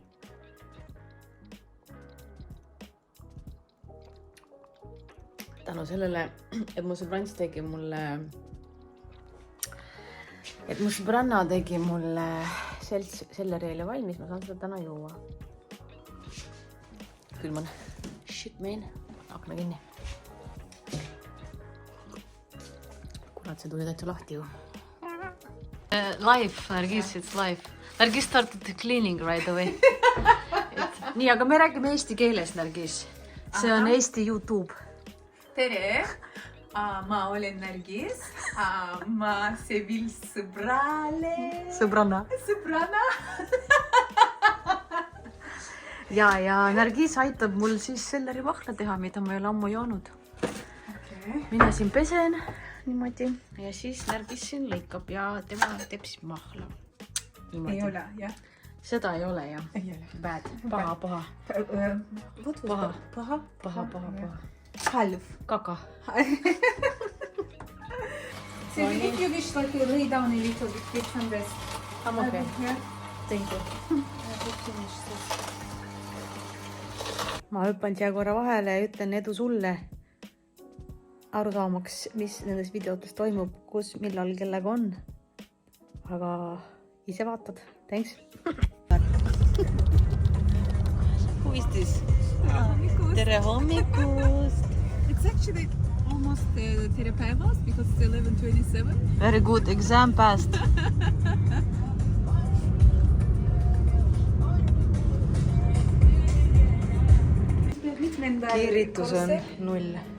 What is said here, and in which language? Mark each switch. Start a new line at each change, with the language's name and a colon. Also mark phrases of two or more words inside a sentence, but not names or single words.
Estonian: Tänu sellele, et mu sõbrants tegi mulle selleriile valmis, ma saan seda täna juua. Külm on.
English: Shit, man.
Estonian: Akna kinni. Kurat, see tuli täitsa lahti ju.
English: Live, Nargis, it's live. Nargis started cleaning right away.
Estonian: Nii, aga me räägime eesti keeles, Nargis. See on Eesti YouTube. Tere! Ma olen Nargis. Ma Sevil sõbrale. Sõbranna. Ja Nargis aitab mul siis selleri mahla teha, mida ma ei ole ammu joonud. Mina siin pesen niimoodi ja siis Nargis siin lõikab ja tema teeb siis mahla. Ei ole, jah? Seda ei ole, jah? Ei ole. Bad. Paha.
English: Half.
Estonian: Kaka.
English: So if you wish like to lay down a little bit, get some rest. I'm okay. Yeah. Thank you.
Estonian: Ma hüppan siia korra vahele ja ütlen edu sulle aru saamaks, mis nendes videotes toimub, kus, millal, kellega on. Aga ise vaatad.
English: Thanks. Who is this?
Estonian: Tere hommikust.
English: It's actually almost
Estonian: Tere päevas
English: because it's 11:27. Very good. Exam passed.
Estonian: Kiiritus on 0.